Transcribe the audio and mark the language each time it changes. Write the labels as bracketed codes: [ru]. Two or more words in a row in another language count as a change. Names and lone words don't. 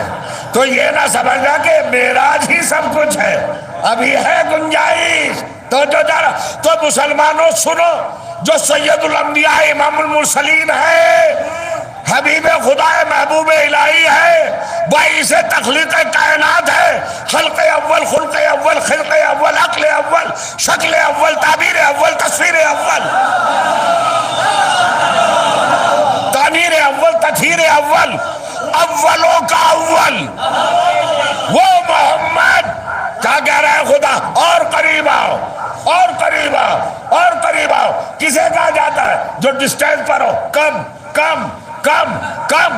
[ur] تو یہ نہ سمجھنا کہ معراج ہی سب کچھ ہے, ابھی ہے گنجائش. تو جو تو مسلمانوں سنو, جو سید الانبیاء امام المرسلین ہے, حبیب خدا محبوب الہی ہے, باعث تخلیق کائنات ہے, خلق اول, خلق اول, خلق اول, عقل اول, شکل اول, تعبیر اول, تصویر اول, تعمیر اول, تطہیر اول, اولوں کا اول, وہ محمد. کیا کہہ رہا ہے خدا؟ اور قریب آؤ, اور قریب آؤ, اور قریب آؤ. کسے کہا جاتا ہے؟ جو ڈسٹینس پر ہو, کم کم کم کم.